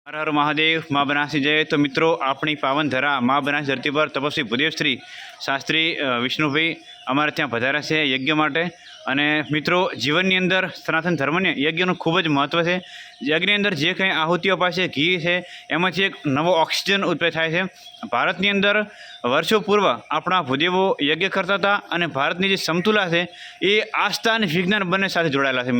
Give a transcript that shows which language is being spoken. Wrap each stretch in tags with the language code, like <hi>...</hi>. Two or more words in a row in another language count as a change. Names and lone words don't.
<hi>हर हर महादेव माँ बनासी जय। तो मित्रों अपनी पावन धरा माँ बनास धरती पर तपस्वी भूदेव श्री शास्त्री विष्णुभाई</hi> <gu>અમારે ત્યાં પધાર્યા છે યજ્ઞ માટે। અને મિત્રો જીવનની અંદર સનાતન ધર્મને યજ્ઞનું ખૂબ જ મહત્ત્વ છે। યજ્ઞની અંદર જે કંઈ આહુતિઓ પાસે ઘી છે એમાંથી એક નવો ઓક્સિજન ઉત્પન્ન થાય છે। ભારતની અંદર વર્ષો પૂર્વ આપણા ભૂદેવો યજ્ઞ કરતા હતા અને ભારતની જે સમતુલા છે એ આસ્થા અને વિજ્ઞાન બંને સાથે જોડાયેલા છે।</gu>